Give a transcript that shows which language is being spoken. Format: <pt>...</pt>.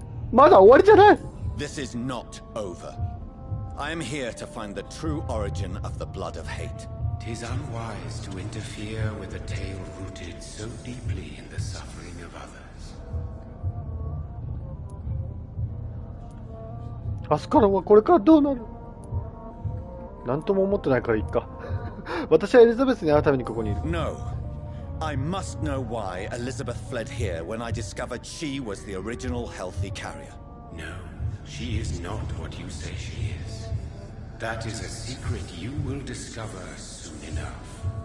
<ja>まだ終わりじゃない。</ja> <en>This is not over. I am here to find the true origin of the blood of hate. 'Tis unwise to interfere with a tale rooted so deeply in the suffering of others.</en> <ja>アスカラはこれからどうなる？なんとも思ってないからいいか。私はエリザベスに会うためにここにいる。</ja> <en>No. I must know why Elizabeth fled here when I discovered she was the original healthy carrier. No, she is not what you say she is. That is a secret you will discover soon enough.</en>